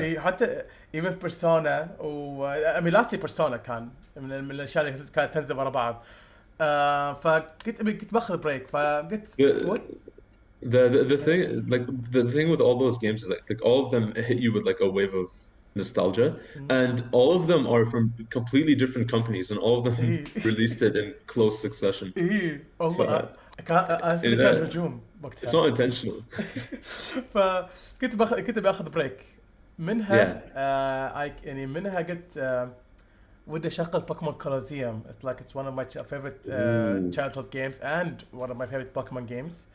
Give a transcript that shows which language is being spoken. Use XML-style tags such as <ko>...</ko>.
<ar>حتى</ar> <en>even</en> <ar>persona</ar> <en>I mean lastly</en> <ar>persona كان من الاشياء اللي كانت تنزل ورا بعض. فكنت باخذ بريك فقلت</ar> <en>the thing like the thing with all those games is like all of them hit you with like a wave of nostalgia and all of them are from completely different companies and all of them released it in close succession.</en> <ar>والله كان هجوم وقتها.</ar> <en>It's not intentional.</en> <ar>فكنت باخذ بريك منها. يعني منها قلت ودي اشغل بوكيمون كولوزيوم.</ar> <en>It's one of my favorite childhood games and one of my favorite Pokemon games.</en>